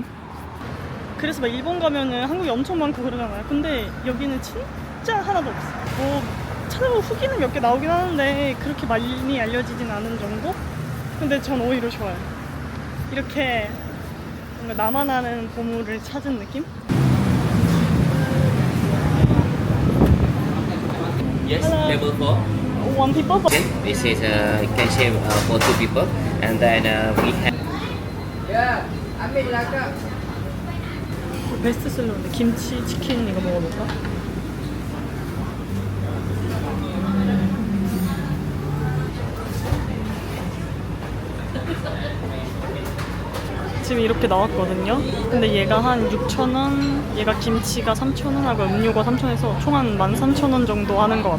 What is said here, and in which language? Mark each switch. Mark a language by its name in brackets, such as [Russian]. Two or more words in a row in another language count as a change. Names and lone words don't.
[Korean] 그래서 막 일본 가면은 한국이 엄청 많고 그러잖아요. 근데 여기는 진짜 하나도 없어. 뭐 찾아보면 후기는 몇 개 나오긴 하는데 그렇게 많이 알려지진 않은 정도? 근데 전 오히려 좋아요. 이렇게 뭔가 나만 아는 보물을 찾은 느낌? [English] Yes, Hello. table 4. One people? Okay, this is you can share for 2 people, and then we have. [Malay] Ya, ambil lah kak. [Korean] 베스트셀러인데 김치 치킨 이거 먹어볼까? 지금 이렇게 나왔거든요. 근데 얘가 한 6,000원, 얘가 김치가 3,000원 하고 음료가 3,000원에서 총 한 13,000원 정도 하는 것 같아.